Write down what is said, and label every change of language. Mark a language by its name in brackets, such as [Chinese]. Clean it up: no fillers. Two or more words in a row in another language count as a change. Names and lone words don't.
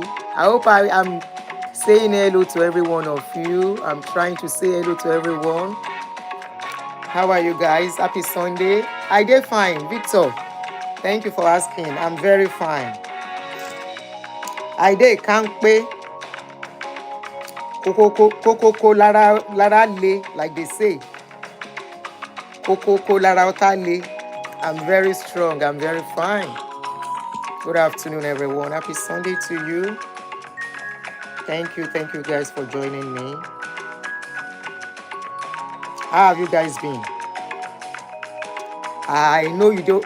[English] I hope I'm saying hello to every one of you. I'm trying to say hello to everyone. How are you guys? Happy Sunday. I did fine. Victor, thank you for asking. I'm very fine. I did can't pay. [Yoruba] Koko lara le, [English] like they say. [Yoruba] Koko lara le. [English] I'm very strong. I'm very fine. Good afternoon, everyone. Happy Sunday to you. Thank you guys for joining me. How have you guys been? I know you don't.